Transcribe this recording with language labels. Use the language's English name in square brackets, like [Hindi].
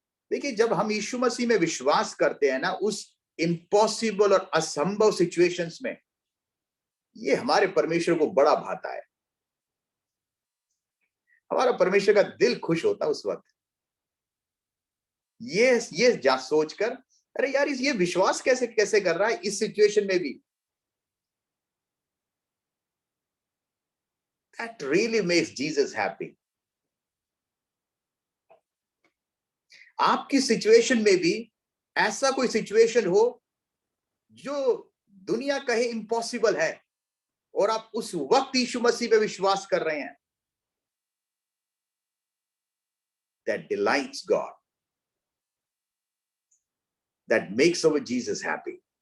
[Hindi] देखिए, जब हम यीशु मसीह में विश्वास करते हैं ना, उस इम्पॉसिबल और असंभव सिचुएशंस में ये हमारे परमेश्वर को बड़ा भाता है। हमारा परमेश्वर का दिल खुश होता है उस वक्त। ये जा सोचकर, अरे यार, ये विश्वास कैसे कैसे कर रहा है इस सिचुएशन में भी। [English] That really makes Jesus happy. [Hindi] आपकी सिचुएशन में भी ऐसा कोई सिचुएशन हो जो दुनिया कहे इम्पॉसिबल है और आप उस वक्त यीशु मसीह पे विश्वास कर रहे हैं, [English] that delights God, that makes our Jesus happy.